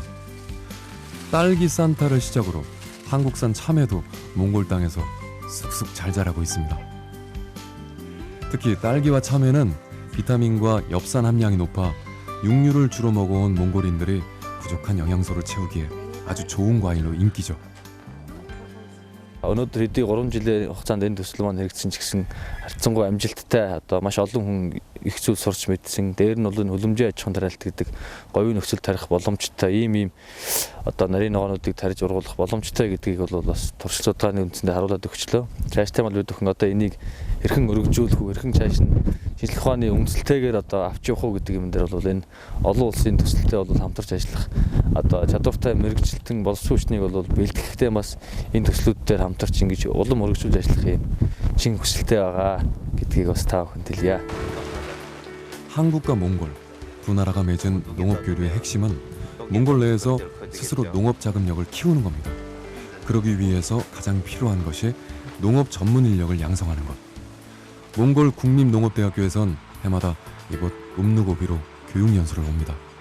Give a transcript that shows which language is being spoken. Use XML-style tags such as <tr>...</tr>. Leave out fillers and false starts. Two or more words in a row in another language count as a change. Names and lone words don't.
<ko>딸기 산타를 시작으로 한국산 참외도 몽골 땅에서 쑥쑥 잘 자라고 있습니다. 특히 딸기와 참외는 비타민과 엽산 함량이 높아 육류를 주로 먹어온 몽골인들이 부족한 영양소를 채우기에 아주 좋은 과일로 인기죠.</ko> <mn>Өнөөдөр хэдий 3 жилийн хугацаанд энэ төсөл маань хэрэгжсэн ч гэсэн харьцангуй амжилттай одоо маш олон хүн их зүйл сурч мэдсэн. Дээр нь бол энэ хөлөмжийн аж ахуйн тариалт гэдэг говийн нөхцөл тарих боломжтой ийм одоо нарийн ногоонуудыг тарьж ургуулах боломжтой гэдгийг бол бас туршилт судалгааны үндсэндээ харуулад өгчлөө. Цааштай бол бид өхөн одоо энийг хэрхэн өргөжүүлэх үү, хэрхэн цааш нь шинжлэх ухааны үндсэлтэйгээр одоо авч явах уу гэдэг юм дээр бол энэ олон улсын төсөлтэй бол хамтарч ажиллах одоо чадвартай мэрэгчлэлтэн боловсруучныг бол бэлтгэхдээ бас энэ төслүүд дээр хамтарч ингэж улам өргөжүүлж ажиллах юм чин хүсэлтэй байгаа гэдгийг бас та бүхэнд хэлье.</mn> <ko>한국과 몽골 두 나라가 맺은 농업 교류의 핵심은 몽골 내에서 스스로 농업 자금력을 키우는 겁니다. 그러기 위해서 가장 필요한 것이 농업 전문 인력을 양성하는 것. 몽골 국립농업대학교에선 해마다 이곳 음누고비로 교육 연수를 옵니다.</ko>